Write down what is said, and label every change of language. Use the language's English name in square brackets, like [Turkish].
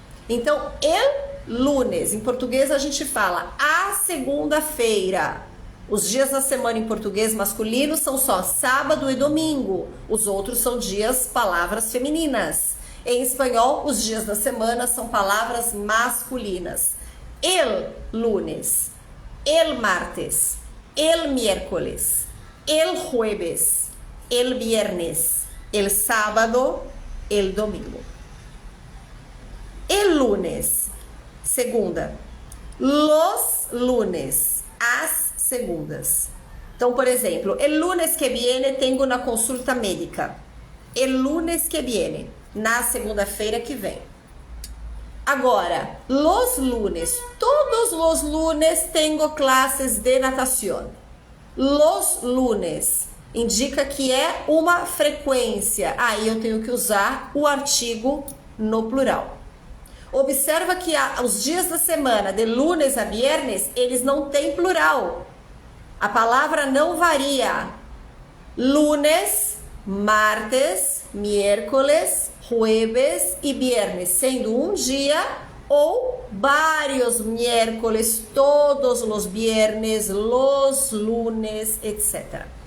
[Portuguese] Então, [Spanish] el lunes, [Portuguese] em português a gente fala a segunda-feira. Os dias da semana em português masculino são só sábado e domingo. Os outros são dias, palavras femininas. Em espanhol, os dias da semana são palavras masculinas. [Spanish] El lunes, el martes, el miércoles, el jueves, el viernes, el sábado, el domingo. El lunes, [Portuguese] segunda. [Spanish] Los lunes, [Portuguese] as segundas. Então, por exemplo, [Spanish] el lunes que viene tengo una consulta médica. El lunes que viene, [Portuguese] na segunda-feira que vem. Agora, [Spanish] los lunes, todos los lunes tengo clases de natación. Los lunes [Portuguese] indica que é uma frequência. Aí eu tenho que usar o artigo no plural. Observa que os dias da semana, [Spanish] de lunes a viernes, [Portuguese] eles não têm plural. A palavra não varia. [Spanish] Lunes, martes, miércoles, jueves [Portuguese] e viernes, sendo um dia ou vários miércoles, todos os viernes, [Spanish] los lunes, [Portuguese] etc.